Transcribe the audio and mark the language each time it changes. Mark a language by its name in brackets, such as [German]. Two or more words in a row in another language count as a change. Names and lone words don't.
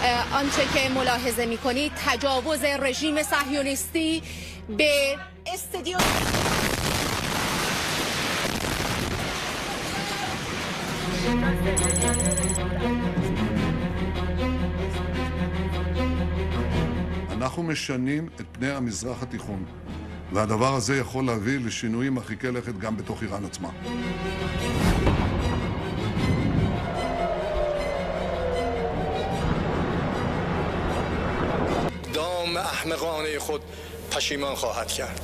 [Persian] آنچه که ملاحظه می‌کنید تجاوز رژیم صهیونیستی به استادیوم [Hebrew] אנחנו משנים את פני המזרח התיכון, והדבר הזה יכול להביא לשינויים מרחיקי לכת גם בתוך איראן עצמה. [Persian] دام احمقانه خود پشیمان خواهد کرد.